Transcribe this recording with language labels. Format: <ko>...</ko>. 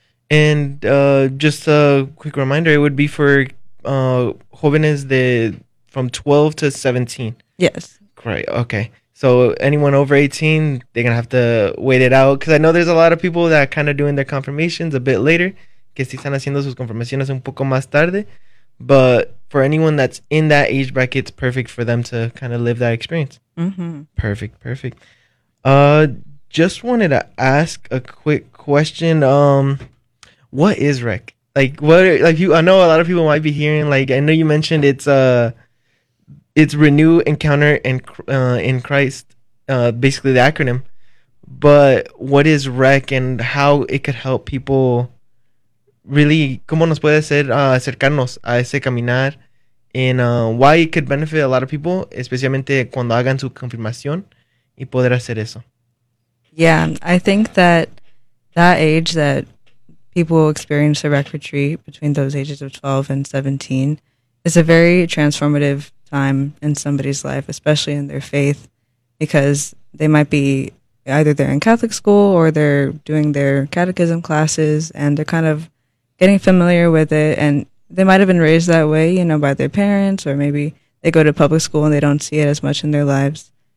<en>And just a quick reminder, it would be for jóvenes from 12 to 17. Yes. Right. Okay. So anyone over 18, they're going to have to wait it out, because I know there's a lot of people that are kind of doing their confirmations a bit later.</en> <es>Que si están haciendo sus confirmaciones un poco más tarde.</es> <en>But for anyone that's in that age bracket, it's perfect for them to kind of live that experience. Mm-hmm. Perfect. Perfect. Just wanted to ask a quick question. What is rec? I know a lot of people might be hearing, like, I know you mentioned it's Renew, Encounter, and in Christ, basically the acronym. But what is REC and how it could help people really,</en> <es>¿cómo nos puede hacer acercarnos a ese caminar?</es> <en>And why it could benefit a lot of people,</en> <es>especialmente cuando hagan su confirmación y poder hacer eso.</es> <en>Yeah, I think that age that people experience a REC retreat between those ages of 12 and 17 is a very transformative time in somebody's life, especially in their faith, because they might be either they're in Catholic school or they're doing their catechism classes and they're kind of getting familiar with it, and they might have been raised that way, you know, by their parents, or maybe they go to public school and they don't see it as much in their lives.</en>